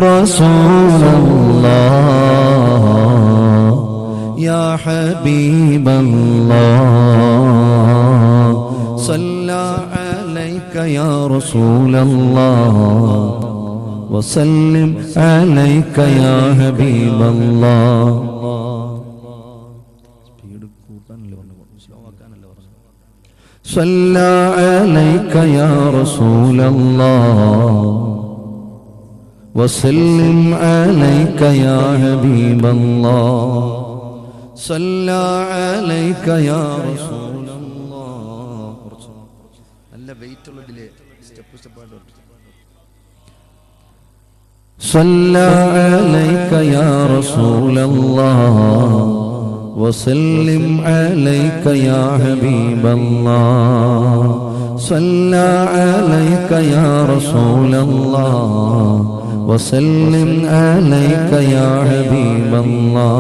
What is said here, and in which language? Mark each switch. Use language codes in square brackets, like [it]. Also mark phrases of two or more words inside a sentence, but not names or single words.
[ar] رسول الله يا حبيب الله صلى عليك يا رسول الله وسلم عليك يا حبيب الله. صلى عليك يا رسول الله وسلم عليك يا حبيب الله صلى عليك يا رسول الله. [ml] നല്ല വെയിറ്റ് ഉള്ളതിലെ സ്റ്റെപ്പ് സ്റ്റെപ്പായിട്ട് [ar] صلى عليك يا رسول الله وسلم عليك يا حبيب الله صلى عليك يا رسول الله وسلم عليك يا حبيب الله.